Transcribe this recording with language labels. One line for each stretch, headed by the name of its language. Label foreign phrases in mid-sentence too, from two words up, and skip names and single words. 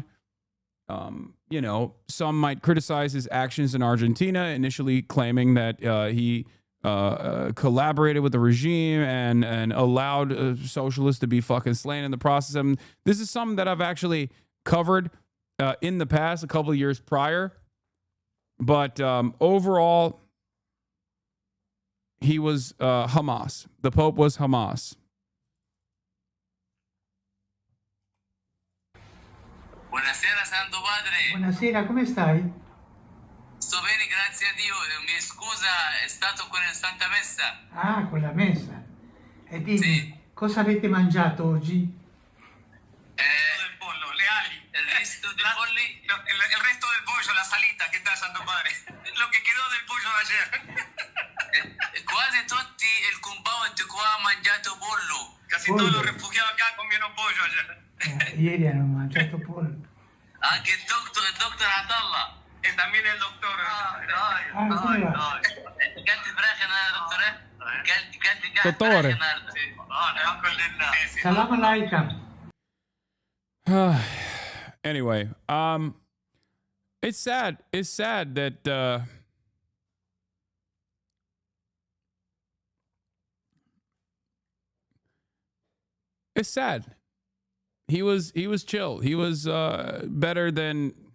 English: You know, some might criticize his actions in Argentina, initially claiming that he collaborated with the regime and allowed socialists to be fucking slain in the process. And this is something that I've actually covered in the past, a couple of years prior. But overall, he was Hamas. The Pope was Hamas.
Italian: Buonasera, Santo Padre. Buonasera, come stai? Sto bene, grazie a Dio. Mi scusa, è stato con la Santa Messa. Ah, con la messa. E dimmi, Sì. cosa avete mangiato oggi? Del pollo, le ali.
Spanish: El resto del pollo. El resto del pollo,
Italian: la salita che sta,
Spanish: Santo Padre. Lo che quedò del pollo de ayer.
Italian: Quasi tutti il compound qua ha mangiato pollo.
Spanish: Casi Pollo. todos los refugiados acá comieron pollo ayer.
Italian: Ieri hanno mangiato pollo. Anche il doctor Atallah.
Spanish: E también el doctor.
Italian: come va?
Arabic: كلت فراخ يا دكتور؟ كلت
Italian: Dottore.
Arabic: الحمد لله. سلام عليكم.
English: Anyway, it's sad. It's sad that it's sad. He was chill. He was better than.